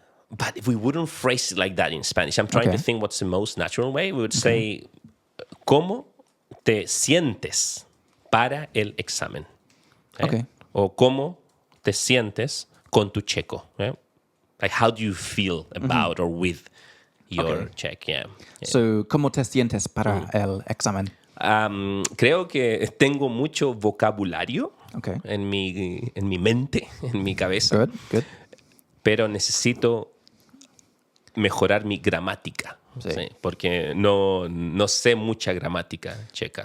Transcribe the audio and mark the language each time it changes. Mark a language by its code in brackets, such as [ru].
[en] But if we wouldn't phrase it like that in Spanish, I'm trying to think what's the most natural way. [es] We would say, ¿cómo te sientes para el examen? [en] Okay. [es] O ¿cómo te sientes con tu checo? [en] Like, how do you feel about or with your check? Yeah. [es] So, ¿cómo te sientes para el examen? Creo que tengo mucho vocabulario en mi mente, en mi cabeza. [en] Good. [es] Pero necesito mejorar mi gramática. Sí, porque no sé mucha gramática checa.